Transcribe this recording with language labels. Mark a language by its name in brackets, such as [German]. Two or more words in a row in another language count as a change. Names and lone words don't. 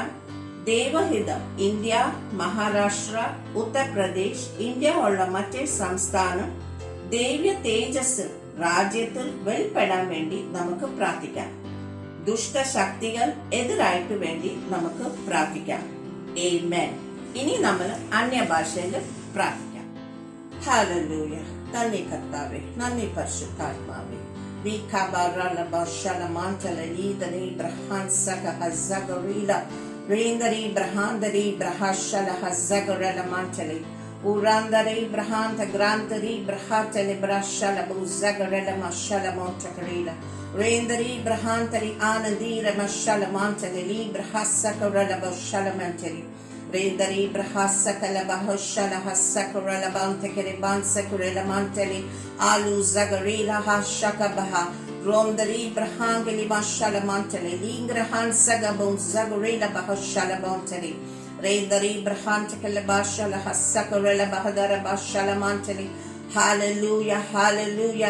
[Malayalam] ദൈവഹിതം ഇന്ത്യ, മഹാരാഷ്ട്ര, ഉത്തർപ്രദേശ്, ഇന്ത്യ ഉള്ള മറ്റേ സംസ്ഥാനം ദൈവ തേജസ് രാജ്യത്തിൽ വെളിപ്പെടാൻ വേണ്ടി നമുക്ക് പ്രാർത്ഥിക്കാം. ദുഷ്ടശക്തികൾ എതിരായിട്ട് വേണ്ടി നമുക്ക് പ്രാർത്ഥിക്കാം. ആമേൻ. ഇനി നമ്മൾ അന്യഭാഷയിൽ പ്രാർത്ഥിക്കാം. ഹല്ലേലൂയ. നന്ദി കർത്താവേ, നന്ദി പരിശുദ്ധാത്മാവേ. Rendari Brahandari Brahashala Hazagorella Mantali Urandari Brahanta Grantari Brahatali Brashala Buzagorella Mashala Montacarilla Rendari Brahantari Anandira Mashala Mantali Librahasakarella Bashala Mantali Rendari Brahasakala Bahoshala Hasakarella Bantakari Bansakarella Mantali Alu Zagarilla Hashaka Baha Rondari Brahangeli Mashala Mantali Lingrahan Sagabon Zagorilla Bahashala Montali Rendari Brahantakala Bashala Hasakarella Bahadara Bashala Mantali [English] Hallelujah, hallelujah.